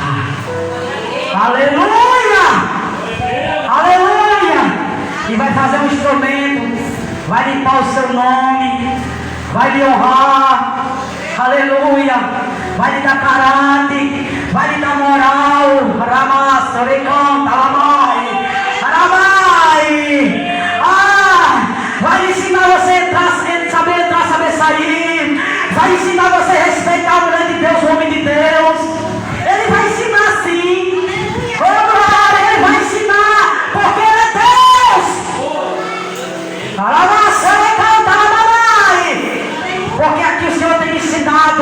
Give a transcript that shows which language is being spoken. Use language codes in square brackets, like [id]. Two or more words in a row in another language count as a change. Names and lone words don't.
[pt] Aleluia! Aleluia! E vai fazer um instrumento, vai limpar o seu nome, vai lhe honrar. Aleluia! Vai lhe dar caráter, vai lhe dar moral. Ramassa, orecanta, lamai, aramai. Vai lhe ensinar você a entrar, saber sair. Vai ensinar você a respeitar a mulher de Deus, o homem de Deus. Ele vai ensinar sim. Ele vai ensinar, porque ele é Deus. Porque aqui o Senhor tem me ensinado.